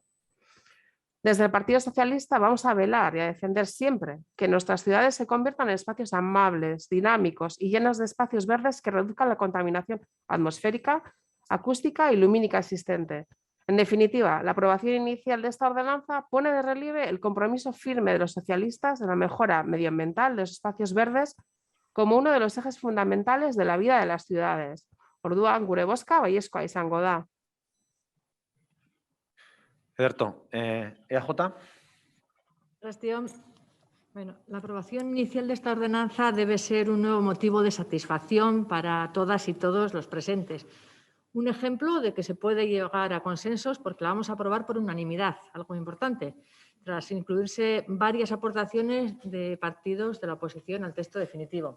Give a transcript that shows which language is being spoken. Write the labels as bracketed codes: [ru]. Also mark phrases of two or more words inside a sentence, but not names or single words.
[es] Desde el Partido Socialista vamos a velar y a defender siempre que nuestras ciudades se conviertan en espacios amables, dinámicos y llenos de espacios verdes que reduzcan la contaminación atmosférica, acústica y lumínica existente. En definitiva, la aprobación inicial de esta ordenanza pone de relieve el compromiso firme de los socialistas de la mejora medioambiental de los espacios verdes como uno de los ejes fundamentales de la vida de las ciudades. [eu] Orduan gure bozka baiezkoa izango da. Ederto, EAJ. [es] Bueno, la aprobación inicial de esta ordenanza debe ser un nuevo motivo de satisfacción para todas y todos los presentes. Un ejemplo de que se puede llegar a consensos porque la vamos a aprobar por unanimidad, algo importante, tras incluirse varias aportaciones de partidos de la oposición al texto definitivo.